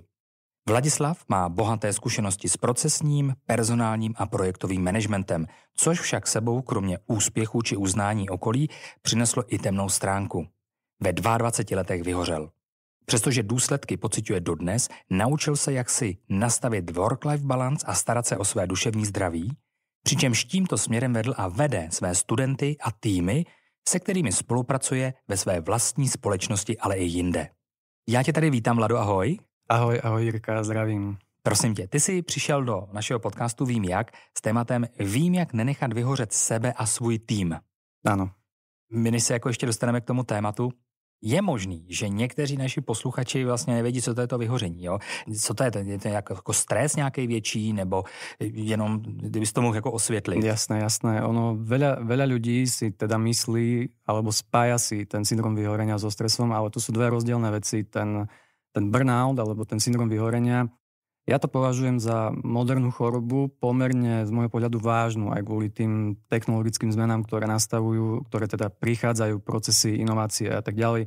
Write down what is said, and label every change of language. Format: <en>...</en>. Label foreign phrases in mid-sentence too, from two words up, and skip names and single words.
<cs>Vladislav má bohaté zkušenosti s procesním, personálním a projektovým managementem, což však sebou kromě úspěchu či uznání okolí přineslo i temnou stránku. Ve 22 letech vyhořel. Přestože důsledky pociťuje dodnes, naučil se jaksi nastavit</cs> <en>work-life balance</en> <cs>a starat se o své duševní zdraví, přičemž tímto směrem vedl a vede své studenty a týmy, se kterými spolupracuje ve své vlastní společnosti, ale i jinde. Já tě tady vítám, Vlado, ahoj. Ahoj Jirka, zdravím. Prosím tě, ty jsi přišel do našeho podcastu Vím jak s tématem Vím, jak nenechat vyhořet sebe a svůj tým. Ano. My než se jako ještě dostaneme k tomu tématu, je možný, že někteří naši posluchači vlastně nevědí, co to je to vyhoření. Jo? Co to je? Je to jako stres nějaký větší, nebo jenom, kdybys to mohl jako osvětlit? Jasné.</cs> <sk>Ono, veľa ľudí si teda myslí, alebo spája si ten syndrom vyhorenia so stresom, ale to sú dve rozdielne veci. Ten burnout, alebo ten syndrom vyhorenia, ja to považujem za modernú chorobu, pomerne z môjho pohľadu vážnu, aj kvôli tým technologickým zmenám, ktoré nastavujú, ktoré teda prichádzajú, procesy, inovácie a tak ďalej.</sk>